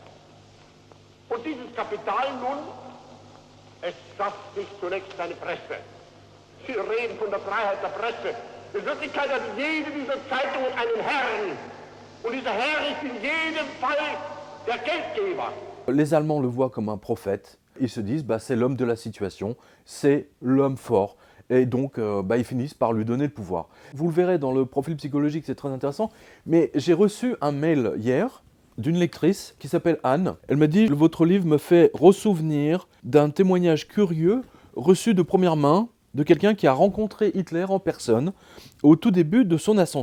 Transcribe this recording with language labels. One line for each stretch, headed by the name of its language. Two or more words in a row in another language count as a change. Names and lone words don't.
German: Und dieses Kapital nun, es schafft sich zunächst eine Presse. Sie reden von der Freiheit der Presse. In Wirklichkeit hat jede dieser Zeitungen einen Herrn. Und dieser Herr ist in jedem Fall der Geldgeber.
French: Les Allemands le voient comme un prophète. Ils se disent, c'est l'homme de la situation, c'est l'homme fort. Et donc, ils finissent par lui donner le pouvoir. Vous le verrez dans le profil psychologique, c'est très intéressant. Mais j'ai reçu un mail hier d'une lectrice qui s'appelle Anne. Elle m'a dit « Votre livre me fait ressouvenir d'un témoignage curieux reçu de première main de quelqu'un qui a rencontré Hitler en personne au tout début de son ascension.